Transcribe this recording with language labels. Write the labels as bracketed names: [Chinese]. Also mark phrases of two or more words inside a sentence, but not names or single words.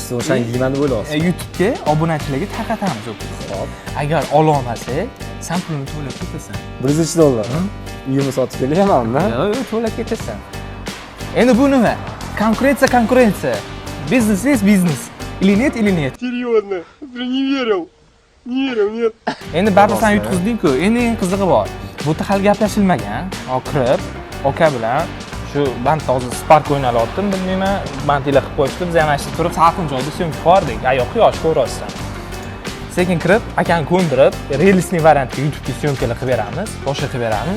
[Uzbek] O'shani yeyman deb o'ylayapsiz. YouTube'ga obunachilarga tarqatamiz o'qib. Agar ola olmasak, sen pulni to'lab ketasan. $103. Uyimni sotib kelyapmanmi? Yo'q, to'lab ketasan. Endi bu nima? Konkurensiya. [Russian] Biznes есть biznes. Или нет, или нет. Серьезно, я не верил, нет. [Uzbek] Endi baribir sen yutqizding-ku. Endi eng qizig'i bor. Bu yerda hali gaplashilmagan. Kirib, aka bilan shu bandda hozir Spark o'ynalyaptim, bilmayman, bandlar qilib qo'yishdi. Biz ham ashta turib, salqin joyda syomka qildik. Yo'q, quyosh ko'rasiz. Sekin kirib, akani ko'ndirib, realistik variantga YouTube'ga syomkalar qilib beramiz, boshqa qilib beramiz.